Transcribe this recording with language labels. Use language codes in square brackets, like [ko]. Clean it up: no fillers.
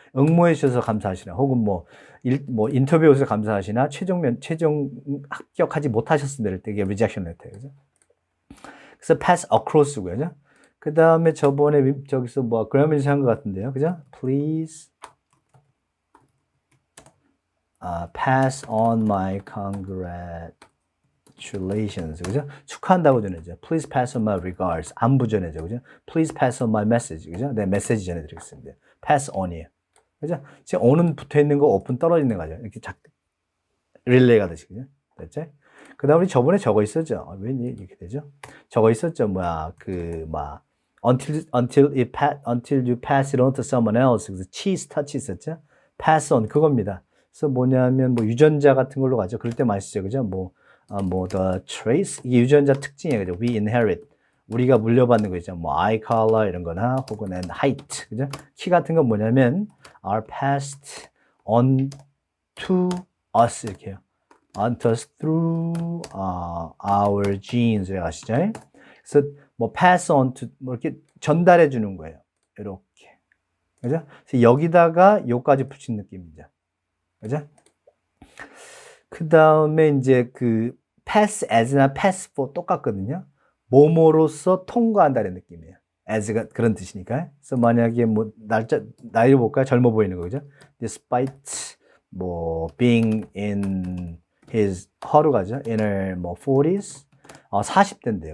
[ko] 응모해 주셔서 감사하시나, 혹은 인터뷰에 오셔서 감사하시나, 최종 합격하지 못하셨습니다. 이럴 때 이게 rejection letter. 그죠? 그래서 pass across고요. 그죠? 그 다음에 저번에 저기서 grammar 한 것 같은데요. 그죠? [en] Please pass on my congratulations. [ko] 그죠? 축하한다고 전해죠. [en] Please pass on my regards. [ko] 안부 전해죠. 그죠? [en] Please pass on my message. [ko] 그죠? 네, 메시지 전해드리겠습니다. pass on이에요. 그죠? 지금 on은 붙어 있는 거, open 떨어지는 거죠. 이렇게 릴레이 가듯이. 그죠? 됐죠? 그 다음에 저번에 저거 있었죠. 왜 이렇게 되죠? 저거 있었죠. [en] until you pass it on to someone else. [ko] 그래서 cheese touch 있었죠? pass on 그겁니다. 그래서 뭐냐면 유전자 같은 걸로 가죠. 그럴 때 많이 쓰죠. 그죠? the trace 이게 유전자 특징이에요. 그죠? [en] we inherit [ko] 우리가 물려받는 거 있죠. eye color 이런 거나 혹은 height. 그죠? 키 같은 건 뭐냐면 [en] are passed on to us [ko] 이렇게 해요. [en] on to us through our genes [ko] 아시죠? 그래서 pass on to 이렇게 전달해 주는 거예요. 이렇게. 그죠? 그래서 여기다가 요까지 붙인 느낌이죠. 그죠? 그 다음에 이제 pass as나 pass for 똑같거든요. 뭐뭐로서 통과한다는 느낌이에요. as가 그런 뜻이니까. 그래서 만약에 나이를 볼까요? 젊어 보이는 거죠. [en] despite being in his [ko] 허로 가죠. [en] in her 40s [ko] 40대인데요.